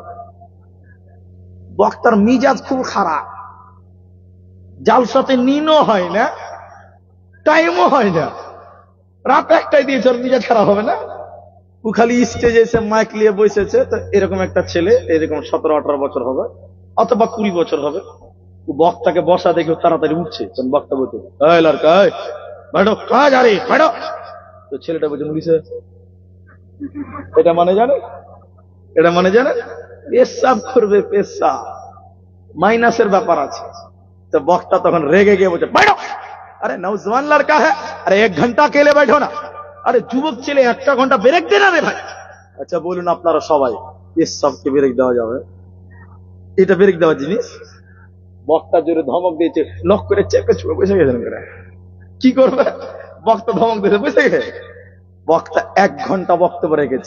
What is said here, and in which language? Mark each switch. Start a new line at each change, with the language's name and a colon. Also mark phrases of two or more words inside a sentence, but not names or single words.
Bangla: বক্তার মিজাজ খুব খারাপ, জালসাতে নিনও হয় না, টাইমও হয় না, রাত 1টায় দিয়েছে। ওর মিজাজ খারাপ হবে না? ও খালি স্টেজে এসে মাইক নিয়ে বসেছে। তো এরকম একটা ছেলে, এরকম 17-18 বছর হবে অথবা 20 বছর হবে, ও বক্তাকে বসা দেখে তাড়াতাড়ি উঠছে। তখন বক্তা বলছে এই লড়কা
Hindi: बैठो, कहां जा रही बैठो।
Bangla: তো ছেলেটা বলছে মুলি স্যার। এটা মানে জানে, এটা মানে জানে পেশাব করবে, পেশাব মাইনাসের ব্যাপার আছে। তো বক্তা তখন রেগে গিয়ে বলছে बैठो।
Hindi: अरे नौजवान लड़का है, अरे 1 घंटा अकेले बैठो ना।
Bangla: अरे যুবক ছেলে, 1টা ঘন্টা ব্রেক দে না রে ভাই। আচ্ছা বলুন আপনারা সবাই, পেশাবকে ব্রেক দেওয়া যাবে? এটা ব্রেক দেওয়া জিনিস? বক্তা জোরে ধমক দিয়েছে, লক করে চেপে চুপে বসে গেছেন। কি করবে? বক্তা ধমক দিয়েছে, বসে গেছে। বক্তা 1 ঘন্টা বক্তব্য রেখেছে।